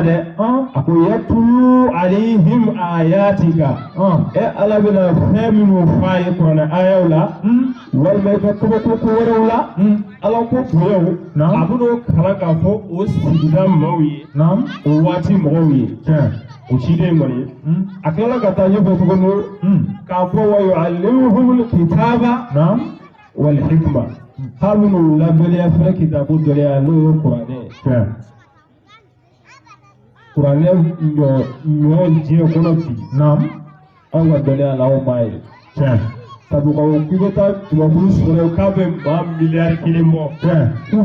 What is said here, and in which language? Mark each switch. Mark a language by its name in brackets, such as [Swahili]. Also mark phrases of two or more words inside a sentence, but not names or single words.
[Bambara] dɛ a ko [Arabic] يتلو عليهم آياتك [Bambara] ala bɛna fɛn minnu f'a ye kuranɛ ayaw la walima i ka kabako ko wɛrɛw la ala ko boyaw a bɛn'o kalan k'a fɔ o sigida maaw ye o waati mɔgɔw ye o ciden kɔni a tilala ka taa ɲɛfɛ tuguni k'a fɔ [Arabic] ويعلمهم الكتاب والحكمة [Bambara] k'a bɛn'u ladɔnniya fɛnɛ kitabu dɔnniya n'o ye kuranɛ ye kuranɛ ɲɔ diɲɛ kɔnɔ bi anw ka dɔnniya la anw b'a ye sabu k'i bɛ taa tubabulu sɔrɔ k'a bɛ maa miliyari kelen bɔ k'u